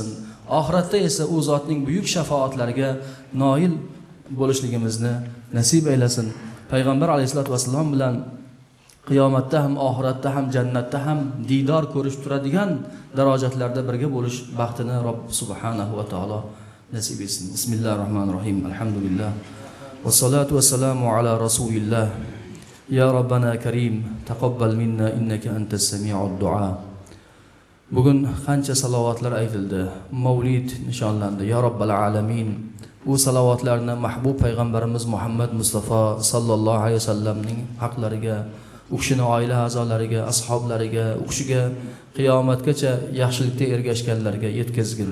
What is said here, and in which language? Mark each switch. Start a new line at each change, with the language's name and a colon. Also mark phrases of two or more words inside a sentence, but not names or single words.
Uzbek: Oxiratda esa u zotning buyuk shafoatlariga noil bo'lishligimizni nasib aylasin. Payg'ambar
Arabic: عليه الصلاة والسلام
Uzbek: bilan qiyomatda ham, oxiratda ham, jannatda ham diydor ko'rish turadigan darajatlarda birga bo'lish baxtini Robb
Arabic: سبحانه وتعالى
Uzbek: nasib etsin.
Arabic: بسم الله الرحمن الرحيم. الحمد لله. والصلاة والسلام على رسول الله. يا ربنا كريم، تقبل منا إنك أنت السميع الدعاء.
Uzbek: Bugun qancha salovatlar aytildi. Mavlid nishonlandi.
Arabic: يا رب العالمين.
Uzbek: Bu salovatlarni mahbub payg'ambarimiz Muhammad Mustafa
Arabic: صلى الله عليه
Uzbek: vasallamning haqlariga, u kishining oila a'zolariga, ashablariga, u kishiga qiyomatgacha yaxshilikda ergashganlarga yetkazgin.